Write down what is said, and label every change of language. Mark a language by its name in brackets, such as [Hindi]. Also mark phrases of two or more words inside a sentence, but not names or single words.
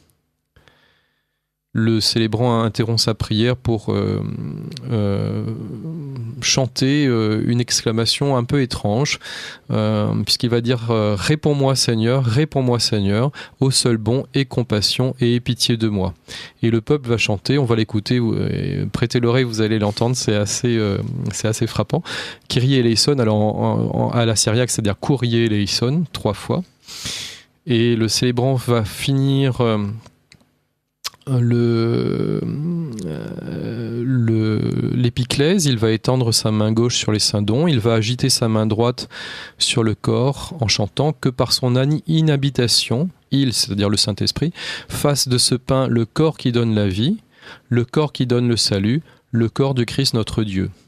[French] Le célébrant interrompt sa prière pour chanter une exclamation un peu étrange, puisqu'il va dire réponds-moi Seigneur, ô seul bon, aie compassion et aie pitié de moi. Et le peuple va chanter, on va l'écouter, prêtez l'oreille, vous allez l'entendre, c'est assez frappant. [Greek] Κύριε ελέησον, [French] alors à la syriaque, c'est-à-dire [Greek] Κύριε ελέησον, [French] 3 fois. Et le célébrant va finir l'épiclèse, il va étendre sa main gauche sur les saints dons, il va agiter sa main droite sur le corps en chantant que par son inhabitation, il, c'est-à-dire le Saint-Esprit, fasse de ce pain le corps qui donne la vie, le corps qui donne le salut, le corps du Christ notre Dieu.